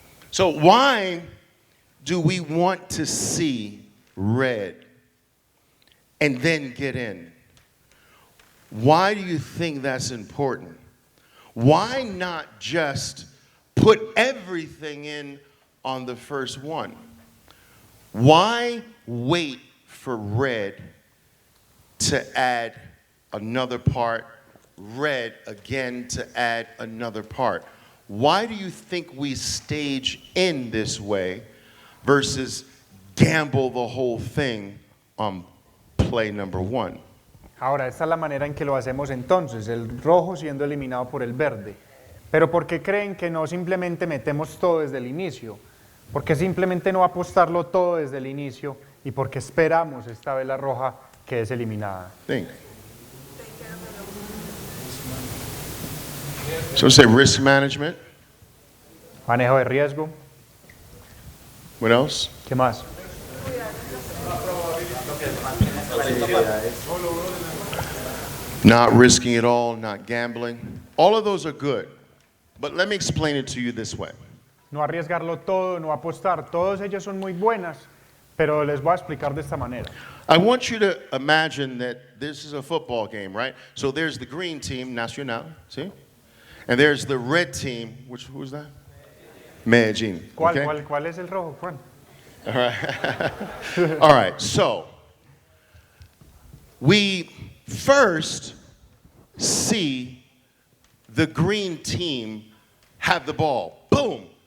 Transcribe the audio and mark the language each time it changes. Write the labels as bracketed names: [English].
[English] So why do we want to see red and then get in? Why do you think that's important? Why not just put everything in on the first one? Why wait for red to add another part, red again to add another part? Why do you think we stage in this way versus gamble the whole thing on play number one? [Spanish] Ahora, esta es la manera en que lo hacemos entonces, el rojo siendo eliminado por el verde. Pero ¿por qué creen que no simplemente metemos todo desde el inicio? ¿Por qué simplemente no apostarlo todo desde el inicio? ¿Y por qué esperamos esta vela roja que es eliminada? [English] Think. So say risk management. [Spanish] Manejo de riesgo. [English] What else? [Spanish] ¿Qué más? [English] Not risking it all, not gambling. All of those are good. But let me explain it to you this way. [Spanish] No arriesgarlo todo, no apostar. Todos ellos son muy buenas, pero les voy a explicar de esta manera. [English] I want you to imagine that this is a football game, right? So there's the green team, Nacional, see? And there's the red team, who's that? Medellín. Okay? [Spanish] ¿Cuál es el rojo, Juan? [English] All right. All right, so we first see the green team have the ball. Boom.